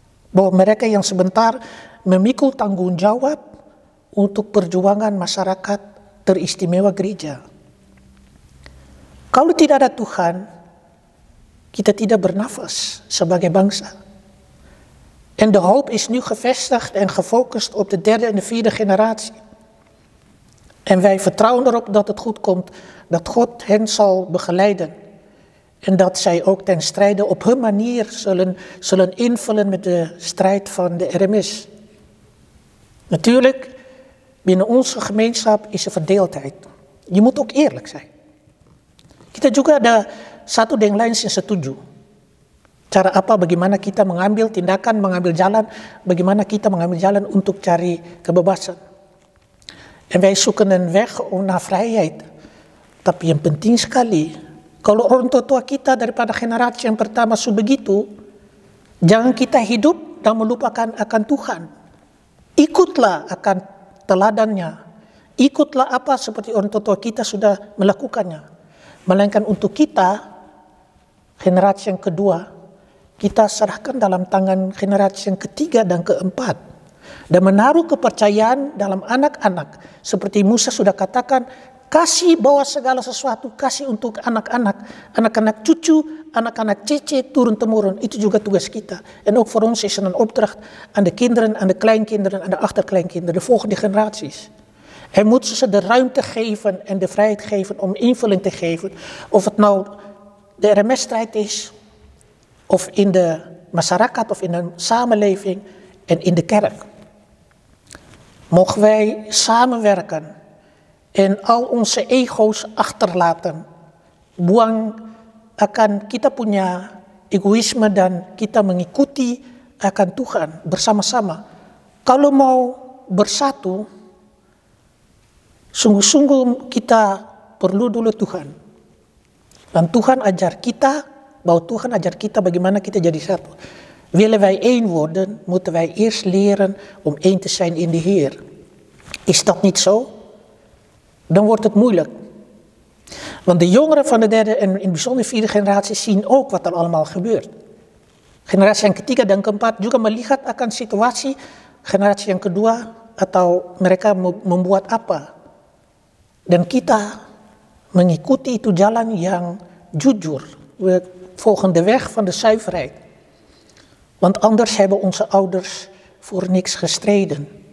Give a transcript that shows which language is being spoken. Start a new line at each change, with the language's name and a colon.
Indonesian: Bahwa mereka yang sebentar memikul tanggung jawab untuk perjuangan masyarakat teristimewa gereja. Kalau tidak ada Tuhan, kita tidak bernafas sebagai bangsa.
Dutch: En de hoop is nu gevestigd en gefocust op de derde en de vierde generatie. En wij vertrouwen erop dat het goed komt, dat God hen zal begeleiden. En dat zij ook ten strijde op hun manier zullen invullen met de strijd van de RMS. Natuurlijk, binnen onze gemeenschap is er verdeeldheid. Je moet ook eerlijk zijn.
Indonesian: Kita juga ada satu dengan lain yang setuju. Cara apa, bagaimana kita mengambil tindakan, mengambil jalan, bagaimana kita mengambil jalan untuk cari kebebasan.
Dutch: En wij zoeken een weg naar vrijheid.
Indonesian: Tapi yang penting sekali, kalau orang tua kita daripada generasi yang pertama sudah begitu, jangan kita hidup dan melupakan akan Tuhan. Ikutlah akan teladannya. Ikutlah apa seperti orang tua kita sudah melakukannya. Melainkan untuk kita, generasi yang kedua, kita serahkan dalam tangan generasi yang ketiga dan keempat. Dan menaruh kepercayaan dalam anak-anak. Seperti Musa sudah katakan, kasih bawa segala sesuatu, kasih untuk anak-anak. Anak-anak cucu, anak-anak cece, turun-temurun. Itu juga tugas kita.
Dutch: En ook voor ons is er een opdracht aan de kinderen, aan de kleinkinderen, aan de achterkleinkinderen, de volgende generaties. En moeten ze de ruimte geven en de vrijheid geven om invulling te geven. Of het nou de RMS-strijd is, of in de masyarakat, of in de samenleving en in de kerk. Mogen wij samenwerken en al onze ego's achterlaten.
Indonesian: Buang akan kita punya egoïsme dan kita mengikuti akan Tuhan bersama-sama. Kalau mau bersatu, sungguh-sungguh kita perlu dulu Tuhan. Dan Tuhan ajar kita, bahwa Tuhan ajar kita bagaimana kita jadi satu.
Dutch: Willen wij één worden, moeten wij eerst leren om één te zijn in de Heer. Is dat niet zo? Dan wordt het moeilijk. Want de jongeren van de derde en in het bijzonder vierde generatie zien ook wat er allemaal gebeurt.
Indonesian: Generasi yang ketiga dan keempat juga melihat akan situasi generasi yang kedua atau mereka membuat apa. Dan kita mengikuti itu jalan yang jujur.
Dutch: We volgen de weg van de zuiverheid. Want anders hebben onze ouders voor niks gestreden.